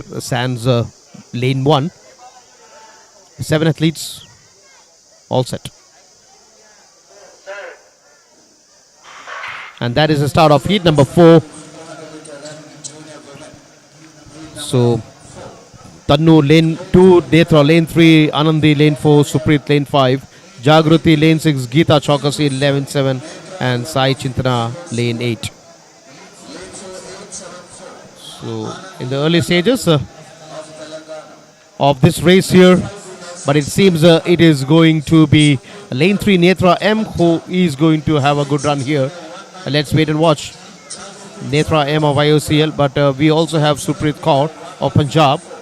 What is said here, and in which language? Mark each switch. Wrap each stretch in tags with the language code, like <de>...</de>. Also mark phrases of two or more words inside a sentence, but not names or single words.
<en>Sands lane 1. 7 athletes. All set. And that is the start of heat number 4. So Tannu lane 2, Netra lane 3, Anandi lane 4, Supreet lane 5, Jagruti lane 6, Geeta Chokasi lane 7, and Sai Chintana lane 8. So in the early stages of this race here, but it seems it is going to be lane 3 Netra M who is going to have a good run here. Let's wait and watch. Netra M of IOCL, but we also have Supreet Kaur of Punjab.</en>